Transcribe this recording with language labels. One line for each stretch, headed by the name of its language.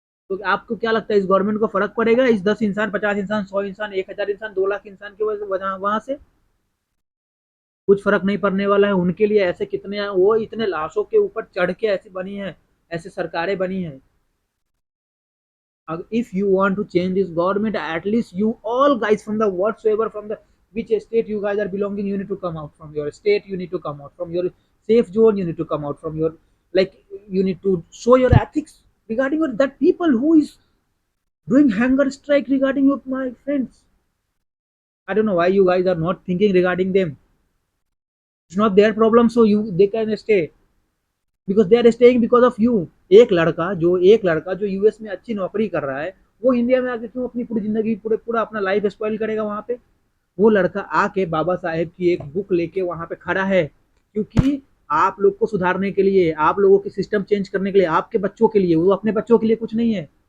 Hindi: तो आपको क्या लगता है इस गवर्नमेंट को फर्क पड़ेगा इस 10 इंसान, 50 इंसान, 100 इंसान, 1,000 इंसान, 2 लाख इंसान की वजह वहां से? कुछ फर्क नहीं पड़ने वाला है उनके लिए। ऐसे कितने हैं, वो इतने लाशों के ऊपर चढ़ के ऐसी बनी है, ऐसे सरकारें बनी है।
English: If you want to change this government, at least you all guys from the whatsoever, from the which state you guys are belonging, you need to come out from your state, you need to come out from your safe zone, you need to come out from your like, you need to show your ethics regarding your, that people who is doing hunger strike regarding your, my friends. I don't know why you guys are not thinking regarding them. It's not their problem, so you they can stay, because they are staying because of you.
Hindi: एक लड़का जो US में अच्छी नौकरी कर रहा है, वो इंडिया में आके क्यों अपनी पूरी जिंदगी, पूरा अपना लाइफ स्पॉइल करेगा वहां पे? वो लड़का आके बाबा साहेब की एक बुक लेके वहां पे खड़ा है, क्योंकि आप लोग को सुधारने के लिए, आप लोगों की सिस्टम चेंज करने के लिए, आपके बच्चों के लिए। वो अपने बच्चों के लिए कुछ नहीं है।